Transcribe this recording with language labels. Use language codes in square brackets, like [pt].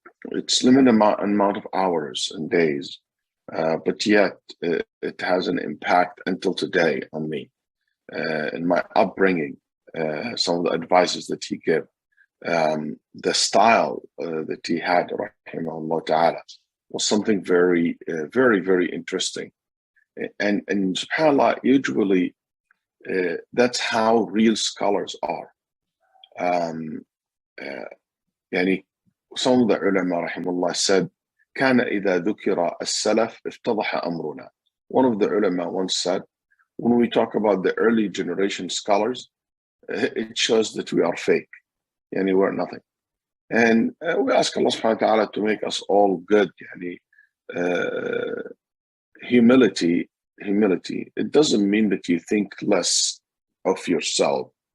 [en] it's limited amount of hours and days, but yet it has an impact until today on me, in my upbringing, some of the advices that he gave, the style that he had, rahimahullah ta'ala, was something very, very, very interesting. And subhanAllah, usually that's how real scholars are. يعني some of the ulama rahimahullah said [ar] كان إذا ذكر السلف افتضح أمرنا. [en] One of the ulama once said, when we talk about the early generation scholars, it shows that we are fake, yani we're nothing. And we ask Allah subhanahu wa ta'ala to make us all good. Yani, humility, it doesn't mean that you think less of yourself.